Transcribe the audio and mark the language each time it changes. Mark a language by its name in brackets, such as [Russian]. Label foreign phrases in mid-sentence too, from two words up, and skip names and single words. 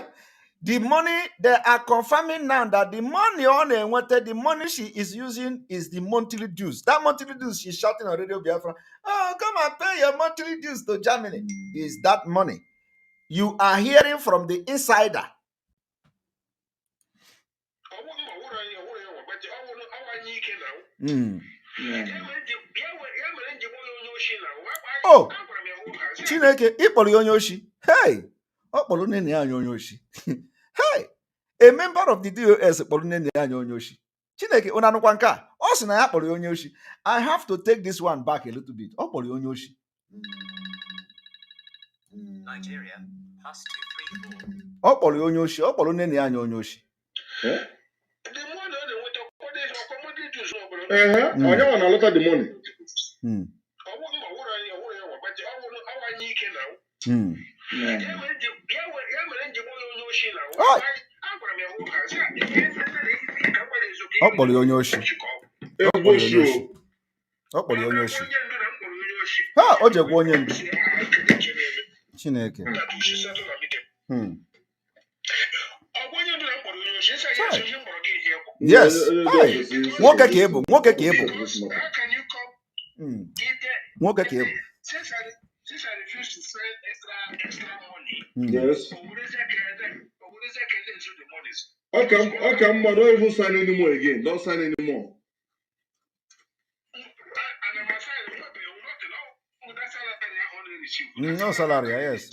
[English] The money, they are confirming now that the money the money she is using is the monthly dues. That monthly dues, she's shouting on Radio Biafra, oh, come and pay your monthly dues to Germany. Is that money? You are hearing from the insider. [Igbo] Oh, Chineke, ịkpọrọ onye oshi. Hey, ọ kpọrọ nne ya onye oshi. Hey, [English] a member of the DOS [Igbo] kpọrọ nne ya onye oshi. Chineke, unu anụkwa nke a? Ọ sị na ya kpọrọ onye oshi. [English] I have to take this one back a little bit. [Igbo] Ọ kpọrọ onye oshi. Nigeria, +234. Ọ kpọrọ onye oshi, ọ kpọrọ nne ya anya onye oshi. Onye nwa na-alọta [English] the money. [Igbo] Ọ kpọrọ onye oshi. Ọ kpọrọ onye oshi. Ha, o jegwa onye ndu. Chineke. Yes. Nwoke ka ị bụ. Nwoke ka ị bụ. Nwoke ka ị bụ. [English] Since I refuse to send extra money, yes. Okay, man, don't even sign anymore again. Don't sign anymore. No salary, yes.